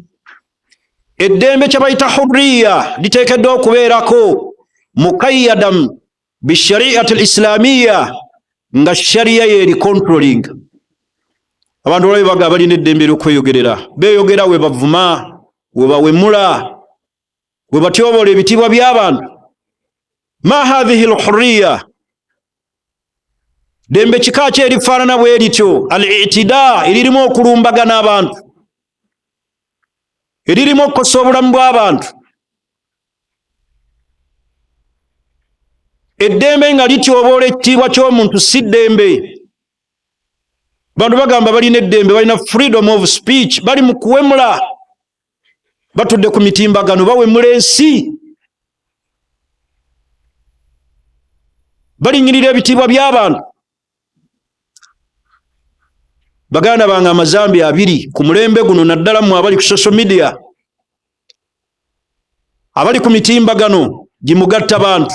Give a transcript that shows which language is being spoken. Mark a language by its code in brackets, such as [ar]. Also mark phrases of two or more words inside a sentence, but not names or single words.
[lg] Eddembe kye bayita hurriya liteekeddwa okubeerako [ar] muqayyadan bishariati al-islamiyya, [lg] nga sharia yeeri controlling. Abantu olwo baga balina eddembe ly'okweyogerera, beeyogera we bavuma, we bawemula, we batyoboola ebitiibwa by'abantu. [ar] Ma hadhihi al-hurriya, [lg] ddembe kika ki erifaanana bwe lityo? Al-i'tida, eririmu okulumbagana abantu, eririmu okukosa obulamu bw'abantu. Eddembe nga lityoboola ekitiibwa ky'omuntu si ddembe. Bantu bagamba balina eddembe, balina [en] freedom of speech, [lg] bali mu kuwemula, batudde ku mitimbagano bawemula ensi, balinyirira ebitiibwa by'abantu. Baganda bange amazambi abiri ku mulembe guno, naddala mmwe abali ku [en] social media, [lg] abali ku mitimbagano gimugatta bantu.